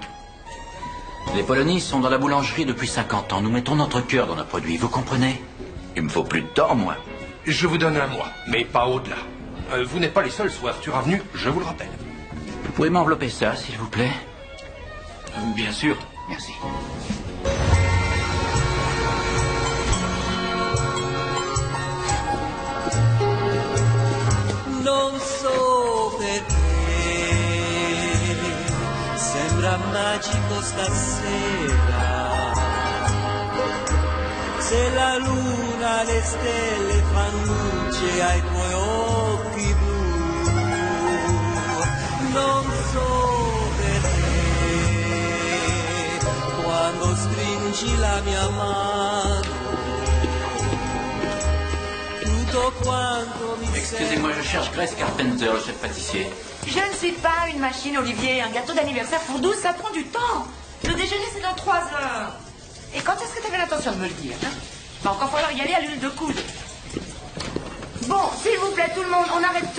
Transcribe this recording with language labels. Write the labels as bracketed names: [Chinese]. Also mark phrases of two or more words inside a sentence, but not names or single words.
[French] Les Polonais sont dans la boulangerie depuis 50 ans. Nous mettons notre cœur dans nos produits, vous comprenez? Il me faut plus de temps, moi. Je vous donne un mois, mais pas au-delà. Vous n'êtes pas les seuls, soit Arthur Avenue, je vous le rappelle. Vous pouvez m'envelopper ça, s'il vous plaît? Bien sûr. Merci. [Italian] Non so perché sembra magico stasera. Se la luna, le stelle fanno luce ai tuoi occhi blu. Non so perché quando stringi la mia mano tutto quanto mi [French] Excusez-moi, je cherche Grace Carpenter, le chef pâtissier. Je ne suis pas une machine, Olivier. Un gâteau d'anniversaire pour 12, ça prend du temps. Le déjeuner, c'est dans 3 heures. Et quand est-ce que tu avais l'intention de me le dire, hein? Va encore falloir y aller à l'huile de coude. Bon, s'il vous plaît, tout le monde, on arrête tout.